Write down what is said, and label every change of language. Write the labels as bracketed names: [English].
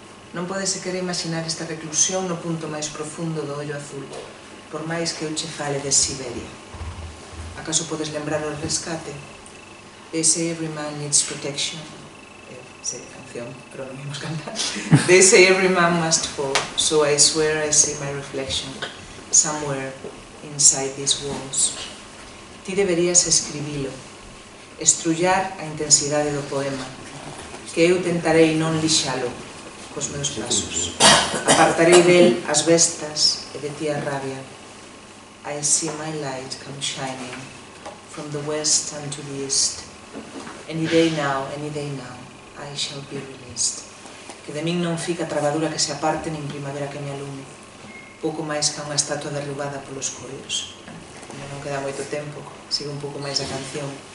[Galician] Non podes sequer imaginar esta reclusión no punto máis profundo do ollo azul, por máis que eu che fale de Siberia. Acaso podes lembrar o rescate? [English] They say every man needs protection. [Galician] Sei canción, pero non imos cantar. [English] They say every man must fall, so I swear I see my reflection somewhere inside these walls. [Galician] Ti deberías escribilo, estrullar a intensidade do poema, que eu tentarei non lixalo cos meus pasos. Apartarei del as bestas e de ti a rabia. [English] I see my light come shining from the west and to the east. Any day now, I shall be released. [Galician] Que de min non fica trabadura que se aparte nin primavera que me alume. Pouco máis que unha estatua derrubada polos coios. Non queda moito tempo, sigo un pouco máis a canción.